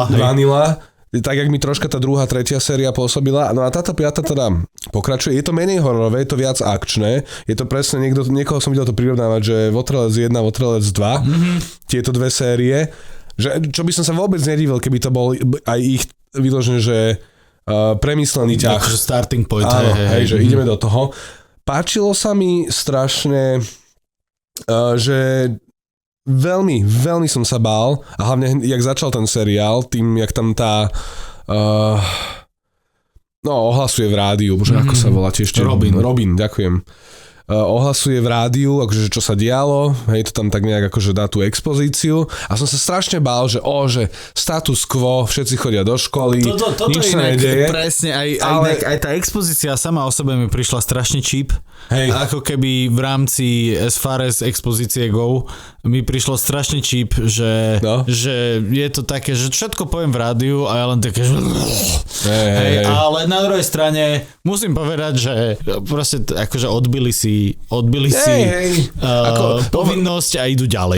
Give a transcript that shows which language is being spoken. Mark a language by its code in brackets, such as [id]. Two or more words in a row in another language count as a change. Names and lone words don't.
[sk] Tak, jak mi troška tá 2., 3. séria pôsobila. No a táto 5. teda pokračuje. Je to menej hororové, je to viac akčné. Je to presne, niekoho som videl to prirovnávať, že Votrelec 1, Votrelec 2. Tieto dve série. Čo by som sa vôbec nedivil, keby to bol aj ich vyložené, že premyslený ťah. [en] Starting point. [sk] Áno, že ideme do toho. Páčilo sa mi strašne, že veľmi, veľmi som sa bál a hlavne, jak začal ten seriál, tým, jak tam tá ohlasuje v rádiu, bože, ako sa volá tiež. Robin, ďakujem. Ohlasuje v rádiu, akože čo sa dialo, hej, to tam tak nejak akože dá tú expozíciu a som sa strašne bál, že [la] status quo, [sk] všetci chodia do školy, nič sa nedeje. Presne, aj tá expozícia sama o sebe mi prišla strašne cheap. Hej. Ako keby v rámci [en] as far as [sk] expozície go mi prišlo strašne cheap, že je to také, že všetko poviem v rádiu a ja len také, že hej. Ale na druhej strane musím povedať, že proste akože odbili si povinnosť a idú ďalej.